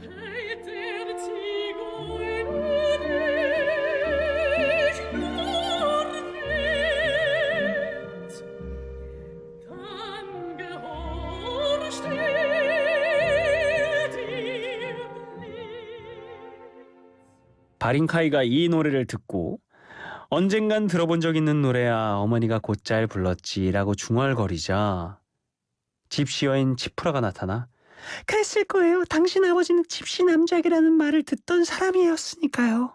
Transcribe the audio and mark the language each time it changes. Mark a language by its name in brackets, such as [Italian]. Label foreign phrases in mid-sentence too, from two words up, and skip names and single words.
[German] Hält der Zigeuner dich nur wert, dann gehorcht dir blind. [Korean] 바린카이가 이 노래를 듣고 언젠간 들어본 적 있는 노래야 어머니가 곧잘 불렀지라고 중얼거리자 집시 여인 치프라가 나타나 그랬을 거예요. 당신 아버지는 집시 남작이라는 말을 듣던 사람이었으니까요.